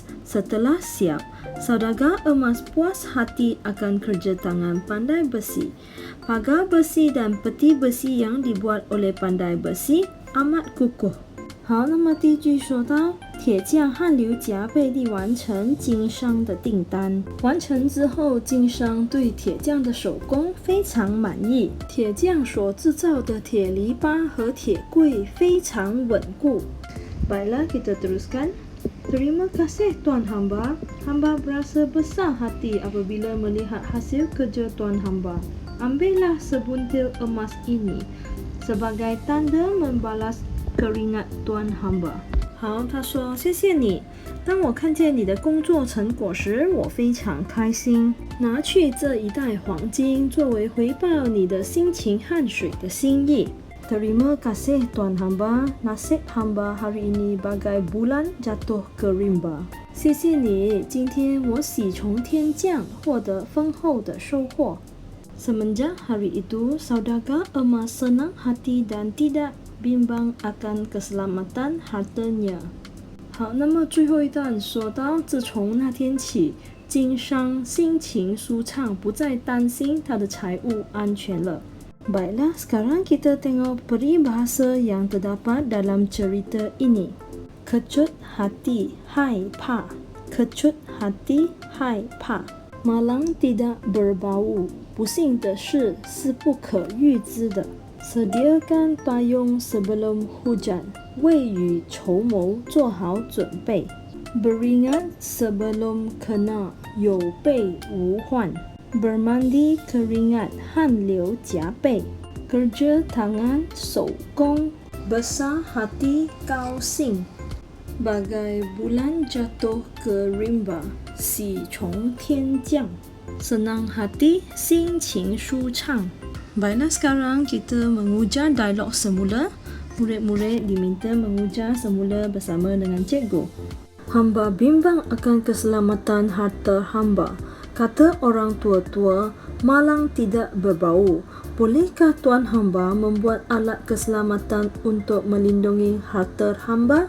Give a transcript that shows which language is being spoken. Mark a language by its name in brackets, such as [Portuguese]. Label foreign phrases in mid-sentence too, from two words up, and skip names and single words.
[Malay] Setelah siap, saudagar emas puas hati akan kerja tangan pandai besi. Pagar besi dan peti besi yang dibuat oleh pandai besi amat kukuh. [Chinese] 好，那么第一句说到，铁匠汗流浃背地完成经商的订单。完成之后，经商对铁匠的手工非常满意。铁匠所制造的铁篱笆和铁柜非常稳固。 [Malay] Baiklah, kita teruskan. Terima kasih tuan hamba. Hamba berasa besar hati apabila melihat hasil kerja tuan hamba. Ambillah sebuntil emas ini sebagai tanda membalas keringat tuan hamba. [Chinese] 好，他说谢谢你。当我看见你的工作成果时，我非常开心。拿去这一袋黄金作为回报你的辛勤汗水的心意。 [Malay] Terima kasih tuan hamba. [Chinese] Nasib hamba hari ini bagai bulan jatuh ke rimba. 谢谢你，今天我喜从天降，获得丰厚的收获。 [Malay] Semenjak hari itu, saudagar emas senang hati dan tidak bimbang akan keselamatan hartanya. [Chinese] 好，那么最后一段说到，自从那天起，经商心情舒畅，不再担心他的财务安全了。 [Malay] Baiklah, sekarang kita tengok peribahasa yang terdapat dalam cerita ini. Kecut hati, 害怕。Kecut hati, 害怕。Malang tidak berbau. [Chinese] 不幸的事是不可预知的。 [Malay] Sediakan payung sebelum hujan. [Chinese] 未雨绸缪，做好准备。 [Malay] Beringat sebelum kena. 有备无患。Bermandi keringat, 汗流浃背。Kerja tangan, 手工。Besar hati, 高兴。Bagai bulan jatuh ke rimba, 喜从天降。Senang hati, [Chinese] 心情舒畅。 [Malay] Baiklah, sekarang kita mengujar dialog semula. Murid-murid diminta mengujar semula bersama dengan cikgu. Hamba bimbang akan keselamatan harta hamba. Kata orang tua-tua, malang tidak berbau. Bolehkah tuan hamba membuat alat keselamatan untuk melindungi harta hamba?